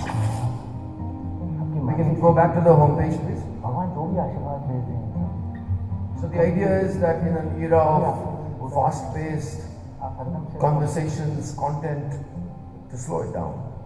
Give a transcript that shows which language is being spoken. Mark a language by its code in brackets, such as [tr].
[en] We can go back to the homepage, please. [hi] भगवान जो भी आशीर्वाद देते हैं। [en] So the idea is that in an era of fast-paced conversations, content, to slow it down.